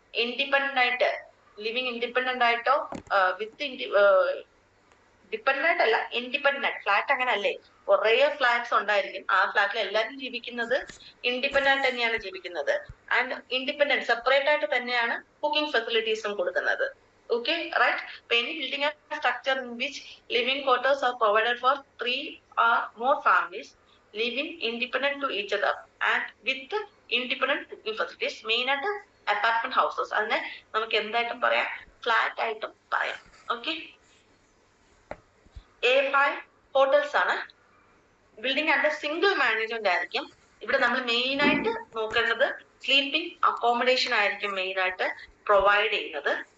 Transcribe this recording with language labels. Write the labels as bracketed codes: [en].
[ml] Independent ആയിട്ട്, living independent ആയിട്ടോ വിത്ത് dependent അല്ല, ഇൻഡിപെൻഡന്റ്. ഫ്ലാറ്റ് അങ്ങനെ അല്ലേ, കുറെ ഫ്ലാറ്റ്സ് ഉണ്ടായിരിക്കും. ആ ഫ്ലാറ്റിൽ എല്ലാവരും ജീവിക്കുന്നത് ഇൻഡിപെൻഡന്റ് ആയിട്ട് തന്നെയാണ് ജീവിക്കുന്നത്. ആൻഡ് ഇൻഡിപെൻഡന്റ് സെപ്പറേറ്റ് ആയിട്ട് തന്നെയാണ് കുക്കിംഗ് ഫെസിലിറ്റീസും കൊടുക്കുന്നത്. [en] Okay, right? Any building a structure in which living quarters are provided for 3 or more families living independent to each other and with independent cooking facilities. [ml] Main ആയിട്ട് apartment houses, അതിനെ നമുക്ക് എന്തായിട്ടും പറയാം, flat ആയിട്ടും പറയാം. Okay, A5 hotels ആണ്. Building and single management ആയിരിക്കും. ഇവിടെ നമ്മൾ മെയിൻ ആയിട്ട് നോക്കേണ്ടത് സ്ലീപ്പിംഗ് അക്കോമഡേഷൻ ആയിരിക്കും മെയിൻ ആയിട്ട് പ്രൊവൈഡ് ചെയ്യുന്നത്.